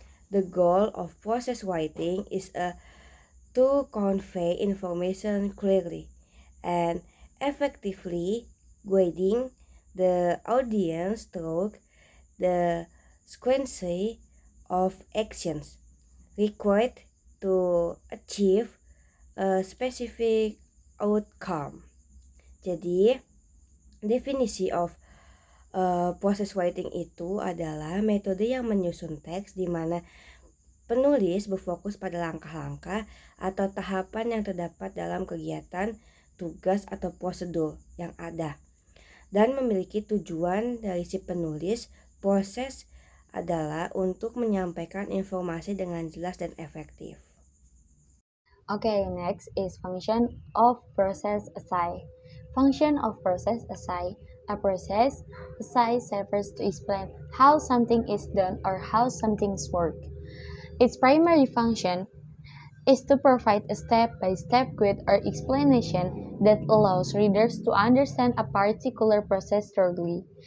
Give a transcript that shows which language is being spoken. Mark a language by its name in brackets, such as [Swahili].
[English] The goal of process writing is to convey information clearly and effectively, guiding the audience through the sequence of actions required to achieve a specific outcome. [Indonesian] Jadi, definisi [English] of proses writing [Indonesian] itu adalah metode yang menyusun teks di mana penulis berfokus pada langkah-langkah atau tahapan yang terdapat dalam kegiatan, tugas, atau prosedur yang ada dan memiliki tujuan dari si penulis. Proses adalah untuk menyampaikan informasi dengan jelas dan efektif. [English] Okay, next is function of process essay. Function of process essay. A process essay serves to explain how something is done or how something's work. Its primary function is to provide a step-by-step guide or explanation that allows readers to understand a particular process thoroughly.